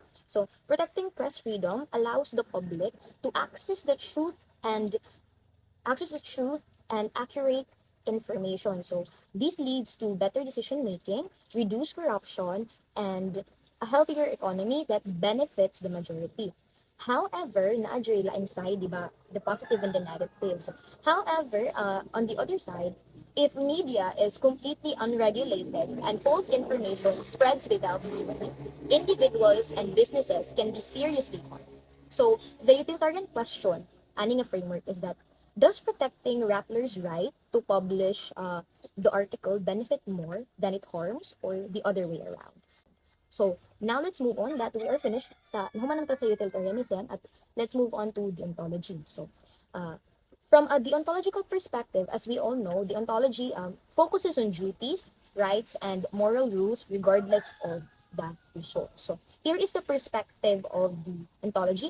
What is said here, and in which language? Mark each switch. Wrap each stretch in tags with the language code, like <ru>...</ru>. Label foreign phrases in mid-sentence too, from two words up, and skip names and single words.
<en>So, protecting press freedom allows the public to access the truth and accurate information. So, this leads to better decision making, reduced corruption, and a healthier economy that benefits the majority. However, naadjure la inside, di ba, the positive and the negative. So, however, on the other side, if media is completely unregulated and false information spreads without freedom, individuals and businesses can be seriously harmed. So, the utilitarian question, aning a framework, is that does protecting Rappler's right to publish the article benefit more than it harms, or the other way around? So, now let's move on that we are finished</en> <ceb>sa nahuman ta sa</ceb> <en>utilitarianism, at let's move on to deontology. So, from a deontological perspective, as we all know, deontology focuses on duties, rights, and moral rules regardless of the result. So, here is the perspective of the ontology.</en>